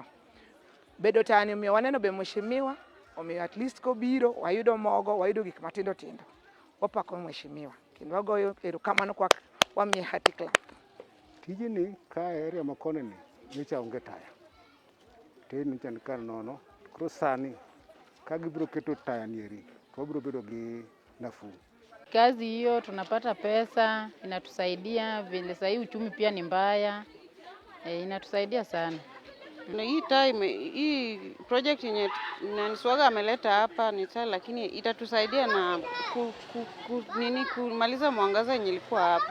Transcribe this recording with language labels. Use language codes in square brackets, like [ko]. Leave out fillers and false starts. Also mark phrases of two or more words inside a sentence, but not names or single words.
[luo] Bedo tani omiyo waneno be mheshimiwa, omiyo [en] at least [luo] kobiro wayudo mogo, wayudo gik matindo tindo. Wapako mheshimiwa. Kendo wagoyo erokamano kwa wamiye hati clap. Tijini ka area makone ni nyicha onge taya. Tin nichan kar nono. Koro sani ka gibiro keto taya nieri, to wabiro bedo gi nafuu. [sw] Kazi hiyo tunapata pesa, inatusaidia vile sasa hii uchumi pia ni mbaya. Inatusaidia sana. Na hii project yenye Swaga ameleta hapa ni sawa, lakini itatusaidia na kumaliza mwangaza yenye ilikuwa hapa.